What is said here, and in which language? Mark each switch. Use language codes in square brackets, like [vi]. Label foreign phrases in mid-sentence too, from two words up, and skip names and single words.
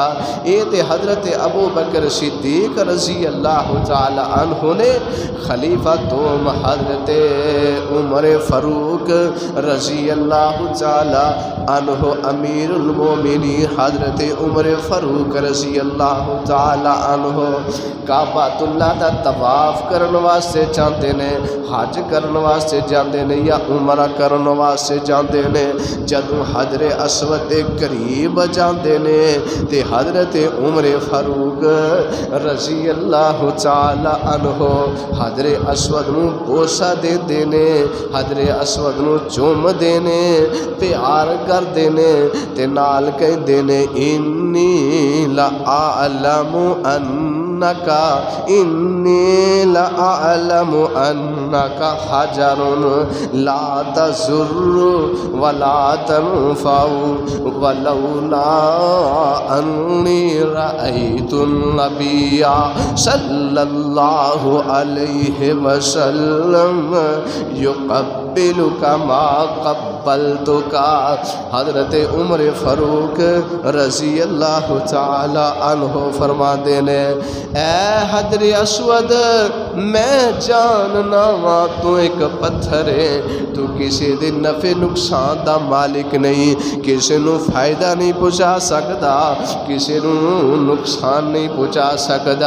[pa] یہ تے حضرت ابو بکر صدیق [ar] رضی اللہ تعالی عنہ [pa] نے خلیفہ دوم حضرت عمر فاروق رضی اللہ تعالی عنہ [ar] امیر المومنین [pa] حضرت عمر فاروق [ar] رضی اللہ تعالی عنہ [pa] کعبۃ اللہ دا طواف کرن واسطے جاندے نے، حج کرن واسطے جاندے نے یا عمرہ کرن واسطے جاندے نے، جدوں حجر اسود دے قریب جاندے نے تے حضرت عمر فاروق [ar] رضی اللہ تعالی عنہ [pa] حجر اسود نو بوسہ دے دینے، حجر اسود نو چوم دینے، پیار کر دینے تے نال کہہ دینے انی [ar] لأعلم انی لأعلم انک حجر لا تضر ولا تنفع ولولا انی رأیت النبی صلی اللہ علیہ وسلم یقبلک ما قبلتک۔ [pa] حضرت عمر فاروق [ar] رضی اللہ تعالی عنہ [pa] فرما دینے اے حجر اسود میں جاننا وا تو ایک پتھر ہے، تو کسی دے نفع نقصان دا مالک نہیں، کسی نو فائدہ نہیں پہنچا سکتا، کسی نو نقصان نہیں پہنچا سکتا۔